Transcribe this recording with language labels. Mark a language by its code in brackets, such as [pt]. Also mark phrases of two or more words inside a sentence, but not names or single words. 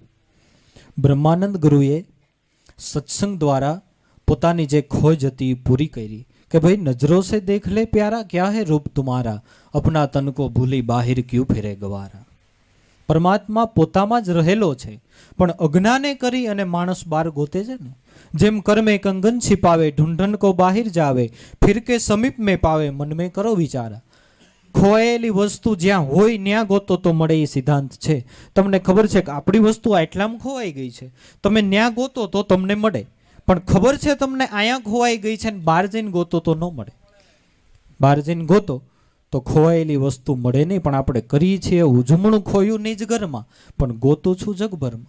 [gu] બ્રહ્માનંદ ગુરુએ સત્સંગ દ્વારા પોતાની જે ખોજ હતી એ પૂરી કરી કે ભાઈ [hi] नजरो से देख ले प्यारा क्या हे रूप तुमारा, अपना तन को भूली बाहिर क्यूं फिरे गवारा. [gu] પરમાત્મા પોતામાં જ રહેલો છે, પણ અજ્ઞાને કરી અને માણસ બહાર ગોતે છે ને. [hi] જેમ कर्मे कंगन छिपावे ढूंढन को बाहिर जावे, फिर के समीप में पावे मन में करो विचारा. [gu] ખોયેલી વસ્તુ જ્યાં હોય ત્યાં ગોતો તો મળે એ સિદ્ધાંત છે. તમને ખબર છે કે આપણી વસ્તુ આટલામાં ખોવાઈ ગઈ છે, તમે ત્યાં ગોતો તો તમને મળે, પણ ખબર છે તમને અહીંયા ખોવાઈ ગઈ છે ને બહાર જઈને ગોતો તો ન મળે. બહાર જઈને ગોતો તો ખોવાયેલી વસ્તુ મળે નહીં, પણ આપણે કરીએ છીએ ઉજમણું ખોયું નિજ ઘરમાં, પણ ગોતું છું જગભરમાં.